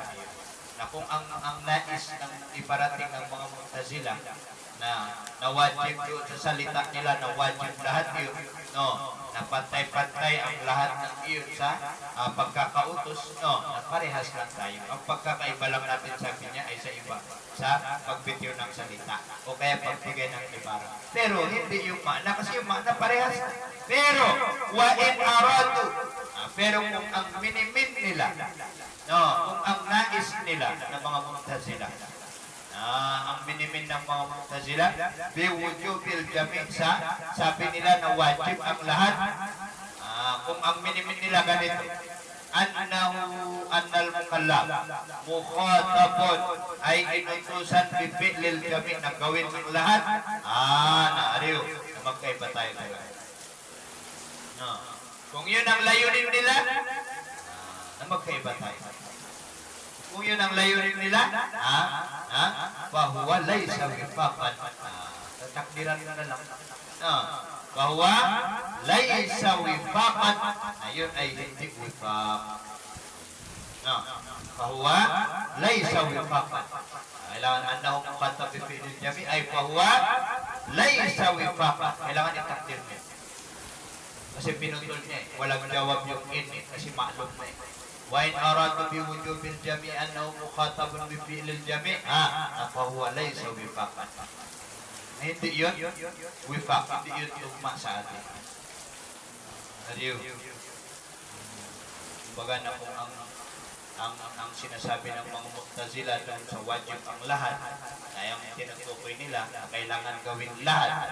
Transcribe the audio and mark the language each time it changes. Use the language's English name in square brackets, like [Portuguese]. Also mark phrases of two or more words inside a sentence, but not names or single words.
[Filipino] Na kung ang nais ng iparating ng mga Mu'tazila na wajib yun sa salita nila, na wajib lahat yun, no, na pantay-pantay ang lahat ng iyon sa pagkakautos, no, na parehas lang tayo. Ang pagkakaiba lang natin, sabi niya, ay sa iba, sa pagbitiw ng salita o kaya pagbigay ng ibara. Pero hindi yung ma'na, kasi yung ma'na parehas. Pero [Arabic] وإن أراد, [Filipino] pero kung ang minimin nila, no, kung ang nais nila ng mga Mu'tazila, ang minimin ng mga Mu'tazila, [Arabic] بوجوب الجميع', [Filipino] sabi nila na wajib ang lahat. Kung ang minimin nila ganito, [Arabic] أن المكلف مخاطب, [Filipino] ay inutusan [Arabic] بفعل الجميع', [Filipino] na gawin ang lahat. Naariw, magkaiba tayo talaga. No. Kung yun ang layunin nila, na magkaiba tayo. Kung yun ang layunin nila, [Arabic] فهو ليس وفاقا. [Filipino] Tatakdiran na lang. [Arabic] فهو ليس وفاقا, [Filipino] ayun ay hindi wifaq. [Arabic] فهو ليس وفاقا. [Filipino] Kailangan [Arabic] أنهم مخاطب بفعل الجميع' [Filipino] ay [Arabic] فهو ليس وفاقا. [Filipino] Kailangan itakdir niya. Kasi pinutol niya, walang jawab yung in, kasi ma'lum na eh. [Arabic] وإن أراد بوجوب الجميع أنه مخاطب بفعل الجميع فهو ليس وفاقا. [Filipino] Hindi yun wifaq, hindi yun tugma sa atin. Adiyo. Kumbaga na kung ang sinasabi ng mga Mu'tazila doon sa wajib ang lahat, na yung tinutukoy nila na kailangan gawin lahat.